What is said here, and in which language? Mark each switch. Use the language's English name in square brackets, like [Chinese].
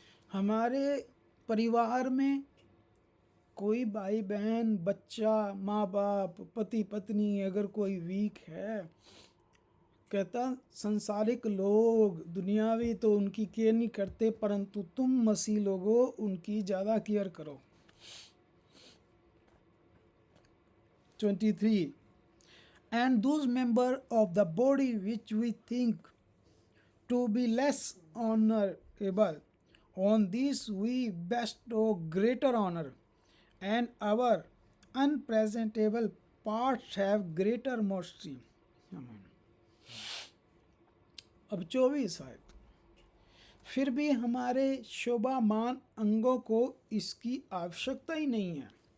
[Hindi] हमारे परिवार में कोई भाई बहन, बच्चा, माँ बाप, पति पत्नी अगर कोई वीक है, कहता संसारिक लोग दुनियावी तो उनकी केयर नहीं करते, परंतु तुम मसीह लोगों उनकी ज़्यादा केयर करो। [English] 23 and those member of the body which we think to be less honorable, on these we bestow greater honor, and our unpresentable parts have greater mercy. Amen. [Hindi] अब 24 आयत, फिर भी हमारे शोभामान अंगों को इसकी आवश्यकता ही नहीं है।